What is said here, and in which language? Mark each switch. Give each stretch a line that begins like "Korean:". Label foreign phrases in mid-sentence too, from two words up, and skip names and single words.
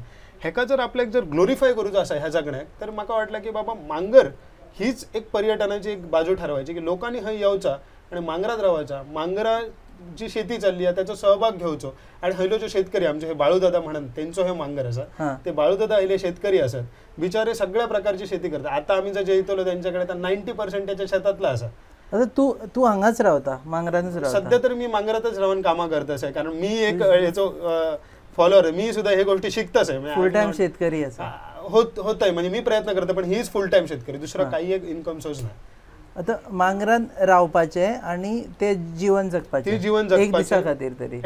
Konkani: हेका जर आपल्याक जर ग्लोरिफाय करूचं असा ह्या जगण्याक, तर म्हाका वाटलं की बाबा मांगर हीच एक पर्यटनाची एक बाजू ठरवायची की लोकांनी हय येवचा आणि मांगरात रावायचा, मांगरा जी शेती चालली आहे त्याचा सहभाग घेवचो. आणि हयलो जो शेतकरी आमचे हे बाळूदादा म्हणून त्यांचो हे मांगर असा, ते बाळूदादा हयले शेतकरी असत, बिचारे सगळ्या प्रकारची शेती करतात. आता आम्ही जर जयतलो त्यांच्याकडे तर 90% त्याच्या शेतातला असा. आता तू हांगाच रावता, मांगरानच रावता?
Marathi: सध्या तर मी मांगरातच राहून कामा करतस आहे, कारण मी एक याचो फॉलोअर, मी सुद्धा हे गोष्टी शिकतच आहे.
English: full time
Konkani: शेतकरी असा
Marathi: होत आहे, म्हणजे मी प्रयत्न करतो, पण हीच
English: full time
Marathi: शेतकरी, दुसरा काही एक
English: income source
Marathi: नाही.
Konkani: आता मांगरान रावपाचे आणि ते जीवन जगपाचे, एक दिसा खातीर तरी.